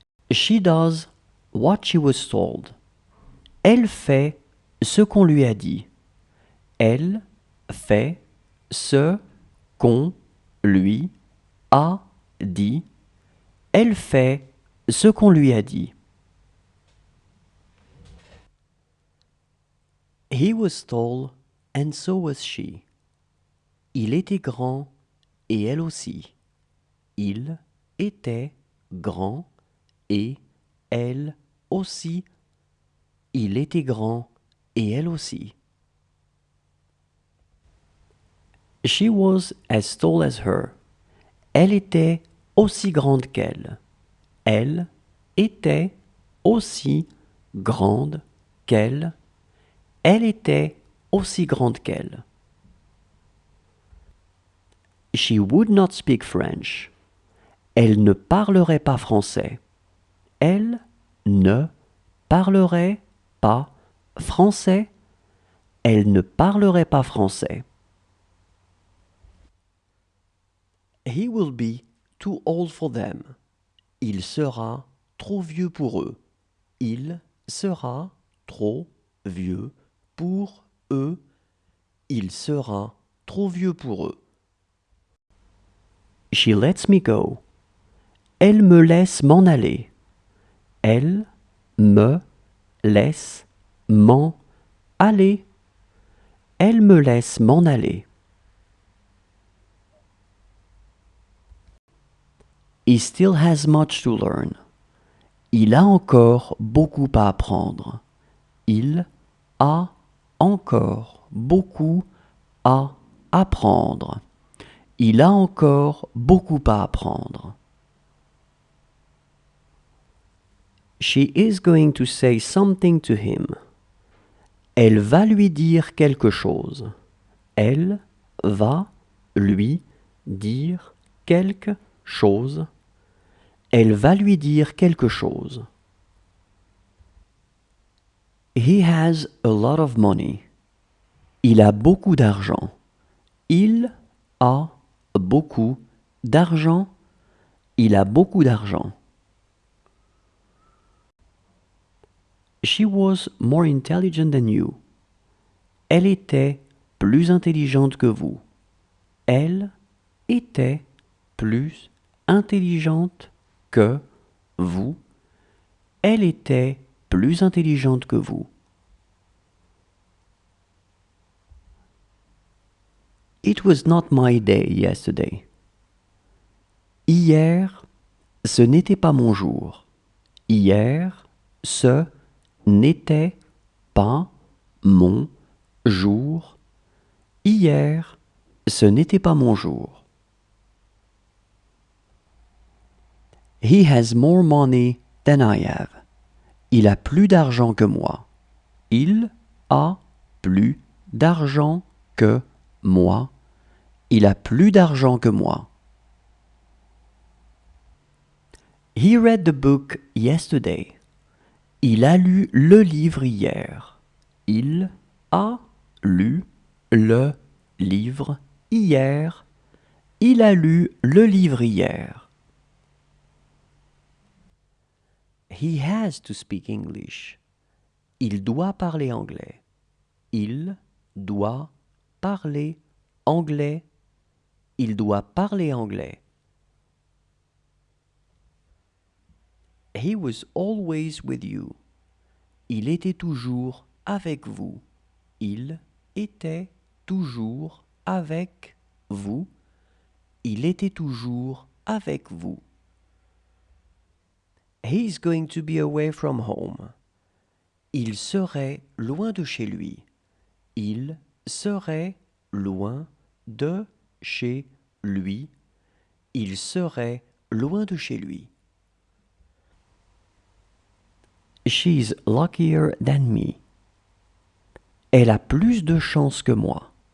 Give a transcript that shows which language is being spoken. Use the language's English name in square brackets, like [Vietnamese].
[English] She does what she was told. [French] Elle fait ce qu'on lui a dit. Elle fait ce qu'on lui a dit. Elle fait ce qu'on lui a dit. [English] He was tall and so was she. [French] Il était grand et elle aussi. Il était grand et elle aussi. Il était grand et elle aussi. [English] She was as tall as her. [French] Elle était aussi grande qu'elle. Elle était aussi grande qu'elle. Elle était aussi grande qu'elle. [English] She would not speak French. [French] Elle ne parlerait pas français. Elle ne parlerait pas français. Elle ne parlerait pas français. [English] He will be too old for them. [French] Il sera trop vieux pour eux. Il sera trop vieux pour eux. Il sera trop vieux pour eux. [English] She lets me go. [French] Elle me laisse m'en aller. Elle me laisse m'en aller. Elle me laisse m'en aller. [English] He still has much to learn. [French] Il a encore beaucoup à apprendre. Il a encore beaucoup à apprendre. Il a encore beaucoup à apprendre. [English] She is going to say something to him. [French] Elle va lui dire quelque chose. Elle va lui dire quelque chose. Elle va lui dire quelque chose. [English] He has a lot of money. [French] Il a beaucoup d'argent. Il a beaucoup d'argent. Il a beaucoup d'argent. [English] She was more intelligent than you. [French] Elle était plus intelligente que vous. Elle était plus intelligente que vous. Elle était plus intelligente que vous. [English] It was not my day yesterday. [French] Hier, ce n'était pas mon jour. Hier, ce n'était pas mon jour. Hier, ce n'était pas mon jour. [English] He has more money than I have. [French] Il a plus d'argent que moi. Il a plus d'argent que moi. Il a plus d'argent que moi. [English] He read the book yesterday. [French] Il a lu le livre hier. Il a lu le livre hier. Il a lu le livre hier. [English] He has to speak English. [French] Il doit parler anglais. Il doit parler anglais. Il doit parler anglais. [English] He was always with you. [French] Il était toujours avec vous. Il était toujours avec vous. Il était toujours avec vous. [English] He's going to be away from home. [French] Il serait loin de chez lui. Il serait loin de chez lui. Il serait loin de chez lui. She's luckier than me. Elle a plus de chance que moi.